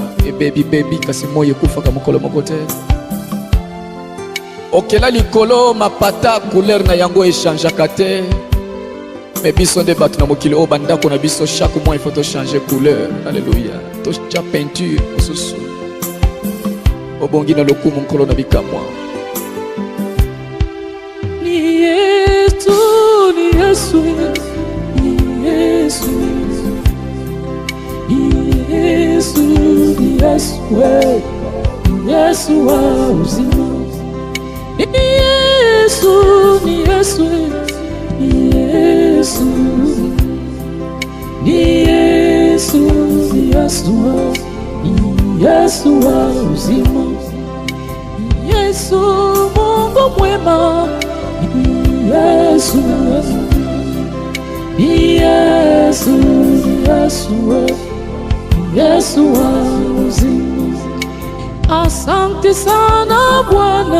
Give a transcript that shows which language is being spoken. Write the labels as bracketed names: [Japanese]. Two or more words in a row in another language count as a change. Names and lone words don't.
[Lingala] Baby kasi moi ekufaka mokolo moko te. Okela likolo mapata couleur na yango echangeaka te. Mais biso nde batu na mokili o bandako na biso [French] chaque mois il faut changer couleur. [Lingala] Alléluia. To cha peinture osusu. Obongi na lokumu nkolo na bikamwa. [Swahili] Ni Yesu, ni Yesu, ni Yesu, ni Yesu, ni Yesu, ni Yesu wa uzima. Ni Yesu, ni Yesu, ni Yesu, ni Yesu, ni Yesu, ni Yesu wa uzima. Ni Yesu Mungu mwema. Ni Yesu, ni Yesu, ni Yesu, ni Yesu wa uzima. Asante sana Bwana.